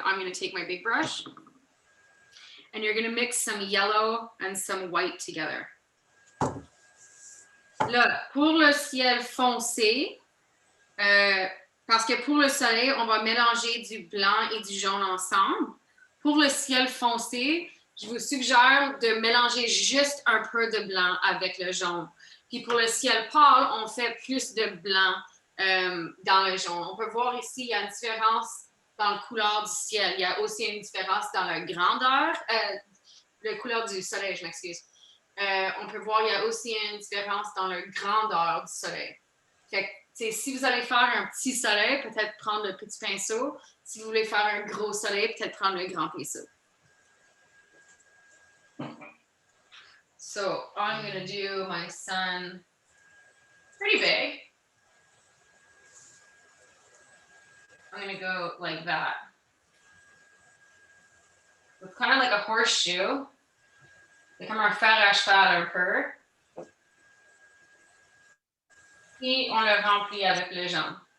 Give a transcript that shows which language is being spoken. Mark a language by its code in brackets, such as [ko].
[en] I'm going to take my big brush, and you're going to mix some yellow and some white together. [fr] Là, pour le ciel foncé, parce que pour le soleil, on va mélanger du blanc et du jaune ensemble. Pour le ciel foncé, je vous suggère de mélanger juste un peu de blanc avec le jaune. Puis pour le ciel pâle, on fait plus de blanc dans le jaune. On peut voir ici, il y a une différence dans la couleur du ciel. Il y a aussi une différence dans la grandeur, la couleur du soleil, je m'excuse. On peut voir, il y a aussi une différence dans la grandeur du soleil. Fait que, si vous allez faire un petit soleil, peut-être prendre le petit pinceau. Si vous voulez faire un gros soleil, peut-être prendre le grand pinceau. [en] So I'm going to do my sun pretty big. I'm going to go like that. It's kind of like a horseshoe. [fr] C'est comme un fer à cheval un peu. Et on le remplit avec le jaune.